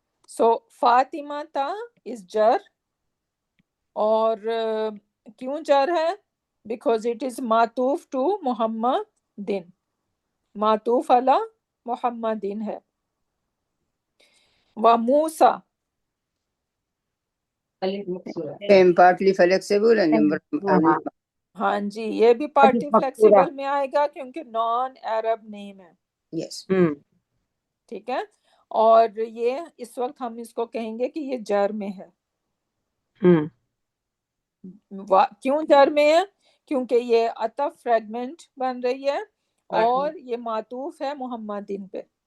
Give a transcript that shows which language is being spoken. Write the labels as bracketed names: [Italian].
[English] so Fatima تا is جر، [Urdu] اور کیوں جر ہے؟ [English] Because it is معطوف to Muhammad دن، معطوف علی محمد دن ہے. [Arabic] و موسیٰ، [English] same, partly flexible and [Urdu] ہاں جی، یہ بھی پارٹی فلیکسیبل میں آئے گا کیونکہ نان عرب نیم ہے، [English] yes. [Urdu] ٹھیک ہے. اور یہ اس وقت ہم اس کو کہیں گے کہ یہ جر میں ہے. کیوں جر میں ہے؟ کیونکہ یہ عطف فریگمنٹ بن رہی ہے اور یہ معطوف ہے محمدین پہ.